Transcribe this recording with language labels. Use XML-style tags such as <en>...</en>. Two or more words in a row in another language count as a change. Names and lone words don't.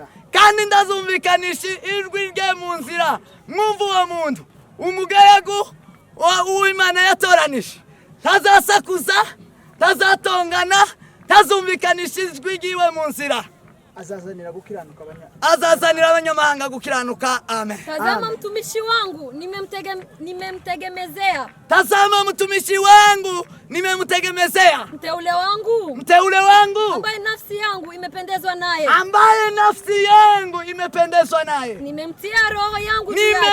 <rw>Kandi ndazumvikanisha ijwi rye mu nzira. Mwumva uwo muntu. Umugaragu w'Imana yatoranije. Ntazasakuza. Ntazatongana. Ntazumvikanisha ijwi ryiwe mu nzira. Azazanira abanyamahanga gukiranuka. Amen.</rw> <sw>Tazama mtumishi wangu nimemtegemezea. Tazama mtumishi wangu nimemtegemezea. Mteule wangu. Mteule wangu. Ambaye nafsi yangu imependezwa naye. Ambaye nafsi yangu imependezwa naye. Nimemtia roho yangu juu yake.</sw>